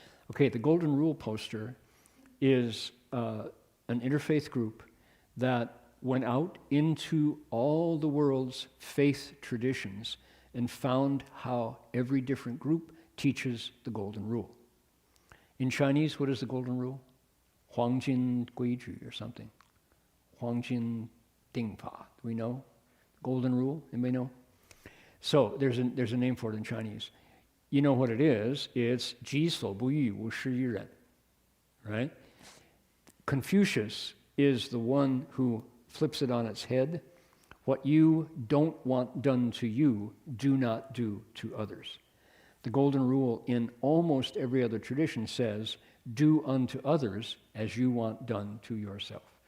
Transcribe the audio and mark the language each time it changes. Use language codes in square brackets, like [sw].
[en] Okay, the Golden Rule poster is an interfaith group that went out into all the world's faith traditions and found how every different group teaches the Golden Rule. In Chinese, what is the Golden Rule? [zh] 黄金规矩 [en] or something. [zh] 黄金定法. [en] Do we know? Golden Rule? Anybody know? So there's a name for it in Chinese. You know what it is? It's [zh] 己所不欲，勿施于人. [en] Right? Confucius is the one who flips it on its head. What you don't want done to you, do not do to others. The Golden Rule in almost every other tradition says, do unto others as you want done to yourself.